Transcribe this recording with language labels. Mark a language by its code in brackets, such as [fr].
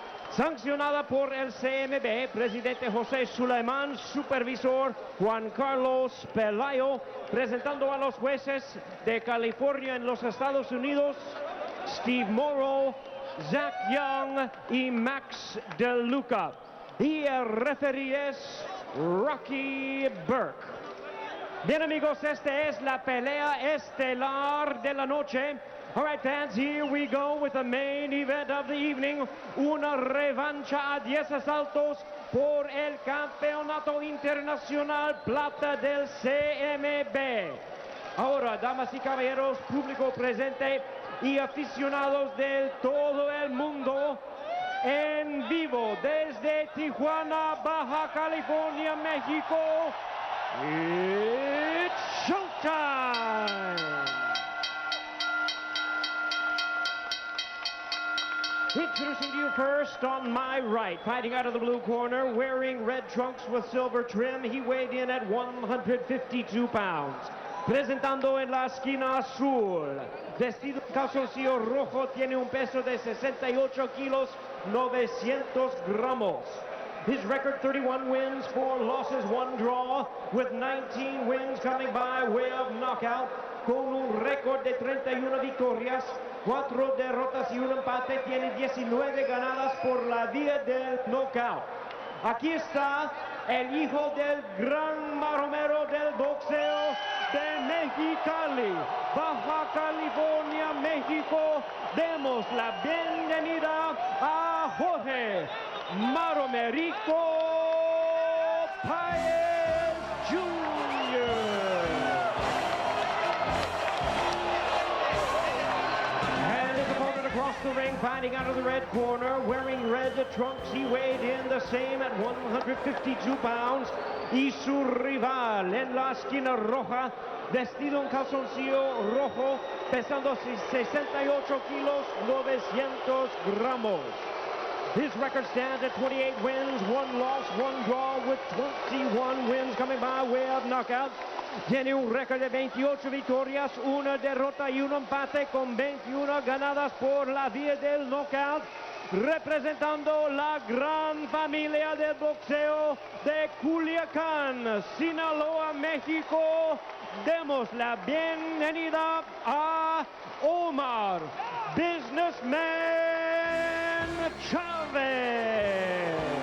[es] Sancionada por el CMB, presidente José Sulaimán, supervisor Juan Carlos Pelayo, presentando a los jueces de California en los Estados Unidos, Steve Morrow, Zach Young y Max DeLuca. Y el referee es Rocky Burke. Bien, amigos, esta es la pelea estelar de la noche. [en] All right, fans, here we go with the main event of the evening. [es] Una revancha a 10 asaltos por el Campeonato Internacional Plata del CMB. Ahora, damas y caballeros, público presente y aficionados de todo el mundo, en vivo desde Tijuana, Baja California, México, [en] it's showtime! Introducing to you first on my right, fighting out of the blue corner, wearing red trunks with silver trim, he weighed in at 152 pounds. [es] Presentando en la esquina azul, vestido en calzoncillo rojo, tiene un peso de 68 kilos, 900 gramos. [en] His record, 31 wins, 4 losses, 1 draw, with 19 wins coming by way of knockout, [es] con un récord de 31 victorias, 4 derrotas y un empate, tiene 19 ganadas por la vía del knockout. Aquí está el hijo del gran maromero del boxeo de Mexicali, Baja California, México. Demos la bienvenida a Jorge Maromerico Páez Jr. [en] And his opponent across the ring, fighting out of the red corner, wearing red trunks, he weighed in the same at 152 pounds. [es] Y su rival en la esquina roja, vestido en calzoncillo rojo, pesando 68 kilos, 900 gramos. [en] His record stands at 28 wins, 1 loss, 1 draw, with 21 wins coming by way of knockout. [es] Tiene un récord de 28 victorias, 1 derrota y 1 empate, con 21 ganadas por la vía del knockout. Representando la gran familia del boxeo de Culiacán, Sinaloa, México, demos la bienvenida a Omar Businessman Chávez.